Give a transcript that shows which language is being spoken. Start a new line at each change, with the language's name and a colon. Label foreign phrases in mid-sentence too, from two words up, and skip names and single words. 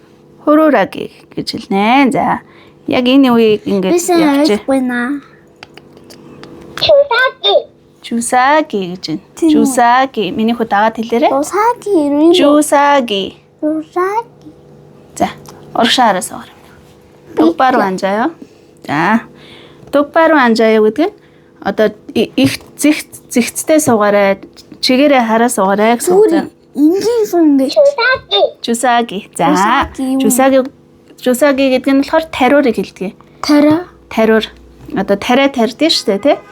Mongolian: Хурураги гэж хэлнэ. За. Яг энэ үеийг ингэж явчих. Байна. Жусаги гэж байна. Жусаги. Миний хүү дагаад хэлээрэй. Жусаги. Жусаги. Жусаги. За, урагшаа хараа суугаар.
Korean: 똑바로 앉아요. 자, 똑바로 앉아요
Mongolian: гэдэг нь одоо их зэгцтэй суугаарай. Чигээрээ хараа суугаарай гэсэн үг. Энгийн сүнгээ. Жусаги. За, жусаги гэдэг нь болохоор тариурыг хэлдэг. Тариур. Одоо тариа тарьдээ шүү дээ, тий?